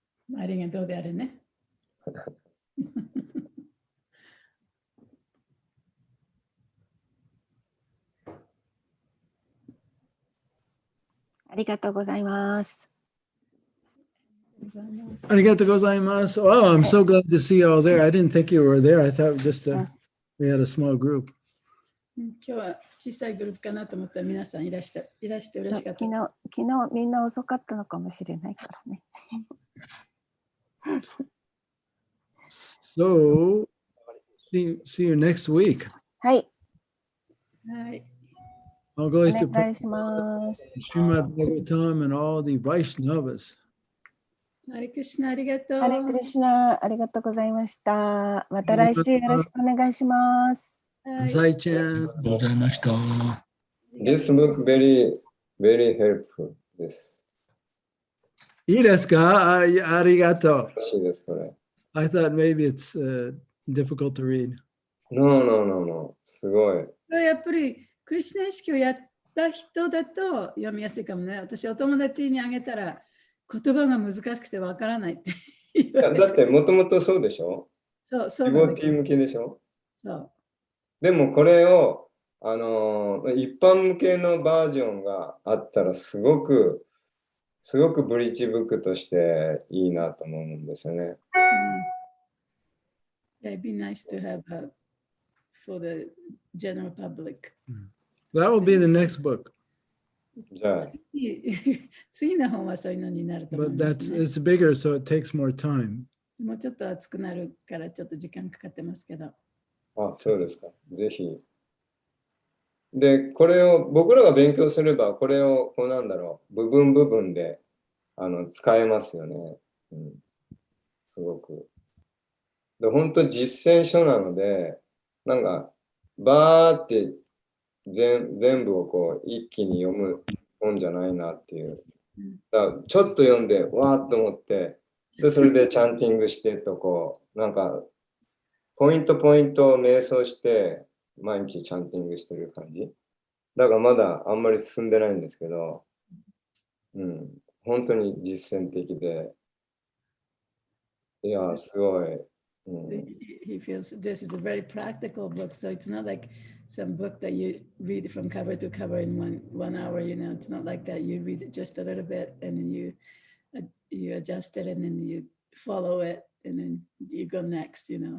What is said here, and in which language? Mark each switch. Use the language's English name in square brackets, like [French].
[Japanese] 周りがどうであれね。ありがとうございます。 Arigatou gozaimasu. [English] Oh, I'm so glad to see you all there. I didn't think you were there. I thought we had a small group. [Japanese] 今日は小さいグループかなと思ったら皆さんいらして嬉しかった。昨日みんな遅かったのかもしれないからね。 [English] So, see you next week. [Japanese] はい。はい。 [English] I'll go [Japanese] お願いします。 [English] Srimad Bhagavatam and all the Vaishnavas. [Japanese] ハレクリシナありがとう。ハレクリシナ、ありがとうございました。また来週よろしくお願いします。はい。在ちゃん。ありがとうございました。 [English] This book very helpful です。 [Japanese] いいですか？ありがとう。楽しいです、これ。 [English] I thought maybe it's difficult to read. [Japanese] No. すごい。やっぱりクリシナ意識をやった人だと読みやすいかもね。私、お友達にあげたら言葉が難しくてわからないって言われて。だってもともとそうでしょ？そうディボなんだけど。ティ向けでしょ？そう。でもこれを、一般向けのバージョンがあったらすごくブリッジブックとしていいなと思うんですよね。 [English] Yeah, it'd be nice to have for the general public. That will be the next book. [Japanese] じゃあ、次の本はそういうのになると思い [English] But [Japanese] ますね。 [English] it's bigger, so it takes more time. [Japanese] もうちょっと熱くなるからちょっと時間かかってますけど。あ、そうですか。ぜひ。で、これを僕らが勉強すれば、これをこうなんだろう、部分で使えますよね。すごく。で、本当実践書なので、なんか、バーって全部をこう一気に読む本じゃないなっていう。だからちょっと読んで、わーっと思って、で、それでチャンティングしてとこう、なんか、ポイントを瞑想して、毎日チャンティングしてる感じ。だからまだあんまり進んでないんですけど、本当に実践的で、いや、すごい。 [English] He feels this is a very practical book, so it's not like some book that you read from cover to cover in one hour. It's not like that. You read it just a little bit, and then you adjust it, and then you follow it, and then you go next.